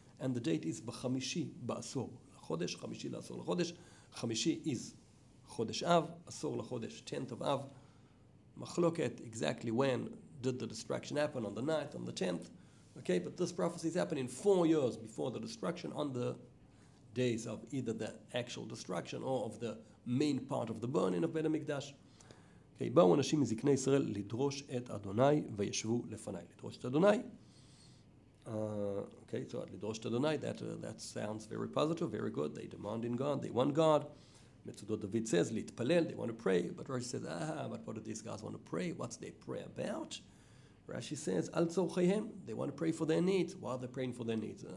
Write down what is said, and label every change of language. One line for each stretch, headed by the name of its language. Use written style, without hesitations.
English: and the date is
Hebrew: בחמישי בעשור לחודש, חמישי לעשור לחודש,
English: חמישי is חודש אב,
Hebrew: עשור לחודש,
English: 10th of אב, מחלוקת exactly when did the destruction happen, on the 9th, on the 10th, okay, but this prophecy is happening 4 years before the destruction on the days of either the actual destruction or of the main part of the burning of בית המקדש.
Hebrew: Okay, באו אנשים מזקני ישראל לדרוש את אדוני וישבו לפניי. לדרוש את אדוני.
English: Okay, so
Hebrew: לדרוש את אדוני,
English: that sounds very positive, very good. They demand in God, they want God. מצודות דוד says, להתפלל, they want to pray. But Rashi says, but what do these guys want to pray? What's their prayer about? Rashi says,
Hebrew: על צורכיהם,
English: they want to pray for their needs. Why are they praying for their needs?